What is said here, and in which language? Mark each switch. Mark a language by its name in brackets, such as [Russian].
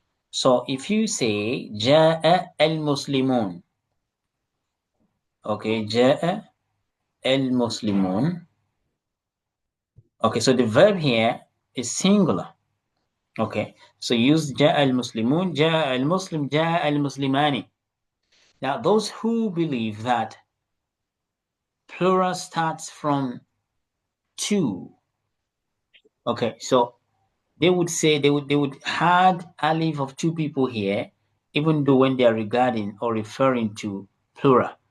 [English] So if you say [Arabic] جاء المسلمون, [English] okay, جاء المسلمون, okay, so the verb here is singular. Okay, so use [Arabic] جاء المسلمون, جاء المسلم, جاء المسلماني. [English] Now those who believe that plural starts from 2, okay, so they would say they would add alif of 2 people here, even though when they are regarding or referring to plural.